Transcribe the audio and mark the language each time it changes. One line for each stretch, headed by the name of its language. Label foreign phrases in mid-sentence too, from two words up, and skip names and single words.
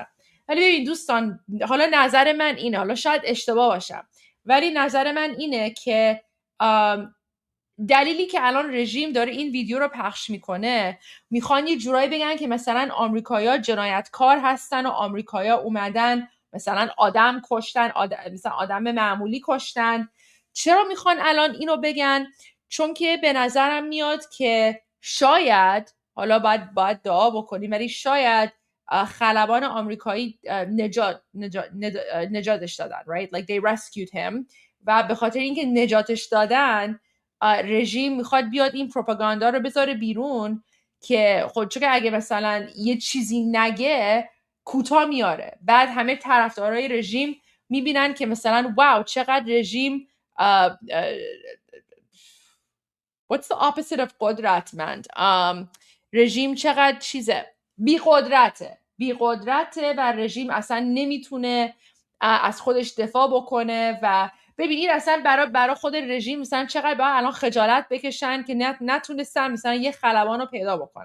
Persian: ولی ببین دوستان، حالا نظر من اینه، حالا شاید اشتباه باشم، ولی نظر من اینه که دلیلی که الان رژیم داره این ویدیو رو پخش میکنه، میخوان یه جورایی بگن که مثلا آمریکایی‌ها جنایتکار هستن و آمریکایی‌ها اومدن مثلا آدم کشتن، مثلا آدم معمولی کشتن. چرا میخوان الان اینو بگن؟ چون که به نظرم میاد که شاید، حالا باید دعا بکنیم، ولی شاید خلبان آمریکایی نجاتش دادن،
English: right? Like they rescued him.
Persian: و به خاطر اینکه نجاتش دادن، رژیم میخواد بیاد این پروپاگاندا رو بذاره بیرون که خود چون که اگه مثلا یه چیزی نگه کوتاه میاره، بعد همه طرفدارای رژیم میبینن که مثلا واو چقدر رژیم
English: what's the opposite of
Persian: قدرتمند، رژیم چقدر چیزه، بی‌قدرته و رژیم اصلا نمیتونه از خودش دفاع بکنه. و ببینید اصلا برای خود رژیم مثلا چقدر باید الان خجالت بکشن که نتونستن مثلا یه خلبان رو پیدا بکنن.